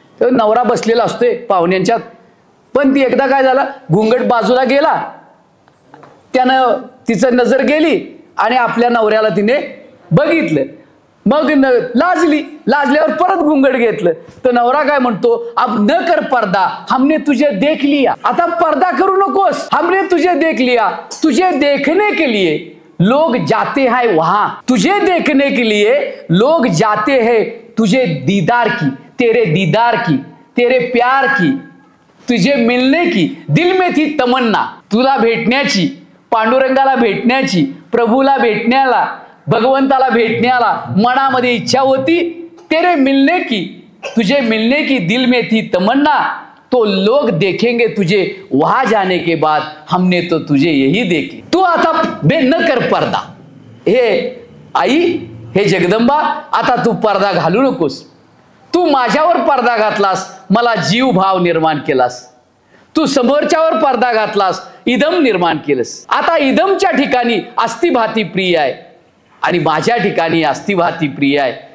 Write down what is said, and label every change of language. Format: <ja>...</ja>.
<mr>तर नवरा बसलेला असतोय पाहुण्यांच्यात, पण ती एकदा काय झालं, घुंगट बाजूला गेला, त्यानं तिचं नजर गेली आणि आपल्या नवऱ्याला तिने बघितलं. मग लाजली. लाजल्यावर परत घुंगट घेतलं. तर नवरा काय म्हणतो,</mr> <hi>अब न कर पर्दा, हमने तुझे देख लिया.</hi> <mr>आता पर्दा करू नकोस,</mr> <hi>हमने तुझे देख लिया. तुझे देखने के लिए लोग जाते हैं वहां, तुझे देखने के लिए लोग जाते हैं तुझे दीदार की, तेरे दीदार की, तेरे प्यार की, तुझे मिलने की दिल में थी तमन्ना.</hi> <mr>तुला भेटण्याची, पांडुरंगाला भेटण्याची, प्रभूला भेटण्याला, भगवंताला भेटण्याला मनामध्ये इच्छा होती.</mr> <hi>तेरे मिलने की, तुझे मिलने की दिल में थी तमन्ना. तो लोग देखेंगे तुझे वहां जाने के बाद, हमने तो तुझे यही देखी.</hi> <mr>तू आता बे न कर पर्दा. हे आई, हे जगदंबा, आता तू पर्दा घालू नकोस. तू माझ्यावर पर्दा घातलास, मला जीव भाव निर्माण केलास. तू समोरच्यावर पर्दा घातलास, इदम निर्माण केलंस. आता इदमच्या ठिकाणी अस्थिभाती प्रिय आहे आणि माझ्या ठिकाणी अस्थिभाती प्रिय आहे.</mr>